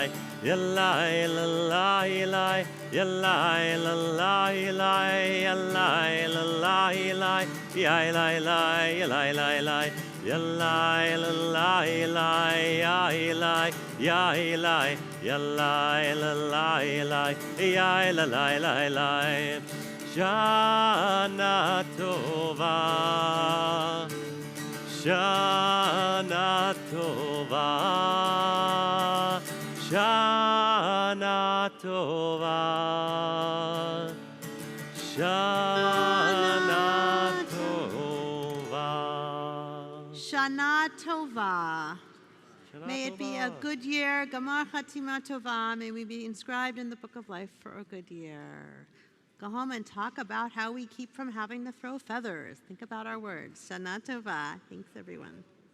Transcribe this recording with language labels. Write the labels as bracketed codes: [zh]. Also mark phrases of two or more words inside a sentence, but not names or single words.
[he] Yalai lalai lai, yalai lalai lai, yalai lalai lai, yai lai lai, yalai lai lai, yalai lalai lai, yai lai, yai lai, yalai lalai lai, yai lalai lai lai. שנה טובה, שנה טובה. שנה טובה, שנה טובה. שנה טובה. [en] May it be a good year. [he] גמר חתימה טובה. [en] May we be inscribed in the book of life for a good year. Go home and talk about how we keep from having to throw feathers. Think about our words. [he] שנה טובה. [en] Thanks, everyone.